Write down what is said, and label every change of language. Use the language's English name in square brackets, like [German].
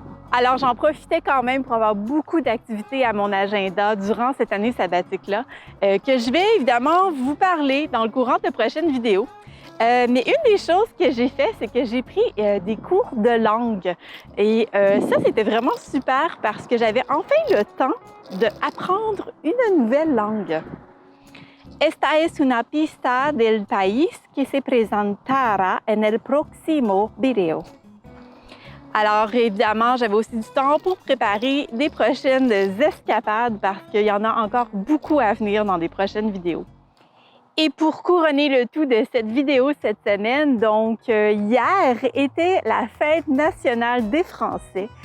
[French] Alors, j'en profitais quand même pour avoir beaucoup d'activités à mon agenda durant cette année sabbatique-là, que je vais évidemment vous parler dans le courant de prochaines vidéos. Mais une des choses que j'ai fait, c'est que j'ai pris des cours de langue. Et ça, c'était vraiment super parce que j'avais enfin le temps d'apprendre une nouvelle langue. [Spanish] Esta es una pista del país que se presentará en el próximo video. [French] Alors, évidemment, j'avais aussi du temps pour préparer des prochaines escapades parce qu'il y en a encore beaucoup à venir dans des prochaines vidéos. Et pour couronner le tout de cette vidéo cette semaine, donc hier était la fête nationale des Français.